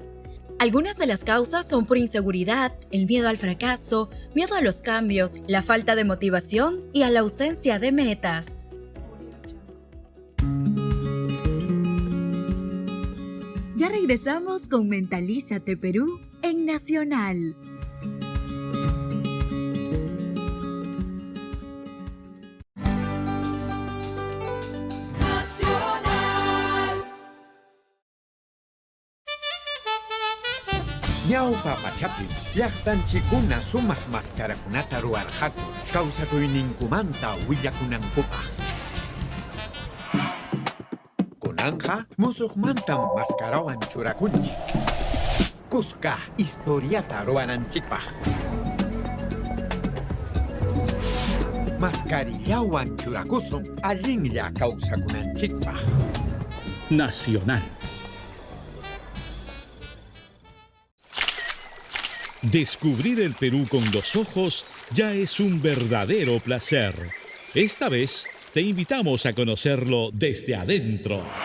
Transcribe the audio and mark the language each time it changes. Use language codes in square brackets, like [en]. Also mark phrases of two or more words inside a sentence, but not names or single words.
[es] Algunas de las causas son por inseguridad, el miedo al fracaso, miedo a los cambios, la falta de motivación y a la ausencia de metas. Ya regresamos con Mentalízate Perú en Nacional. [qu] Ñawpa pachapi llaqtanchikuna sumaq mascarakunata ruwarqaku kawsakuyninkumanta willakunankupaq. Kunanja musuqmantam mascarawan churakunchik. Kuska historiata ruwananchikpaq. Mascarillawan churakusun allinlla kawsakunanchikpaq. [es] Nacional. Descubrir el Perú con los ojos ya es un verdadero placer. Esta vez te invitamos a conocerlo desde adentro.